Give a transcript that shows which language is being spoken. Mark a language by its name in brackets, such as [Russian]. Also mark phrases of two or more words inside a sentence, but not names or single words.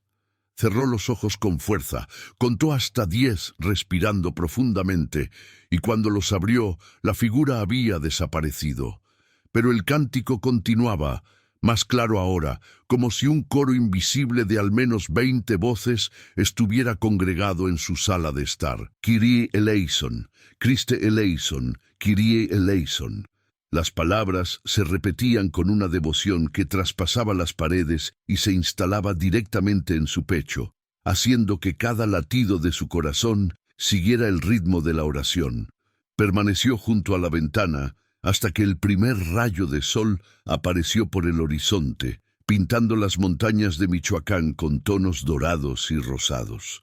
[Spanish] Cerró los ojos con fuerza, contó hasta 10 respirando profundamente, y cuando los abrió, la figura había desaparecido. Pero el cántico continuaba, más claro ahora, como si un coro invisible de al menos 20 voces estuviera congregado en su sala de estar. [Greek] Κύριε ἐλέησον, Χριστὲ ἐλέησον, Κύριε ἐλέησον. [Spanish] Las palabras se repetían con una devoción que traspasaba las paredes y se instalaba directamente en su pecho, haciendo que cada latido de su corazón siguiera el ritmo de la oración. Permaneció junto a la ventana hasta que el primer rayo de sol apareció por el horizonte, pintando las montañas de Michoacán con tonos dorados y rosados.